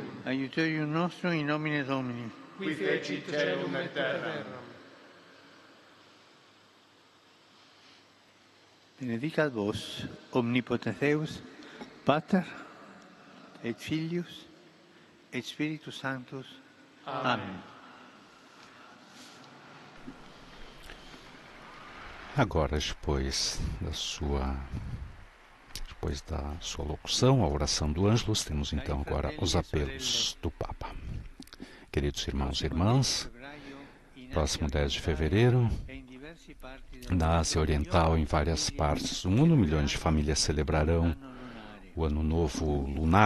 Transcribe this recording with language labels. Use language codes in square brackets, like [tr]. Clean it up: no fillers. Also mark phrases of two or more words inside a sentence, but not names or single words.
[la] Aiuterium nostrum in nomine Domini. Qui fecit caelum et terram. Benedicat vos, omnipotens Deus, Pater, et Filius, et Spiritus Sanctus. Amen. [pt] Agora, depois da sua locução, a oração do Ângelus, temos então agora os apelos do Papa. Queridos irmãos e irmãs, próximo 10 de fevereiro, na Ásia Oriental, em várias partes do mundo, milhões de famílias celebrarão o Ano Novo Lunar.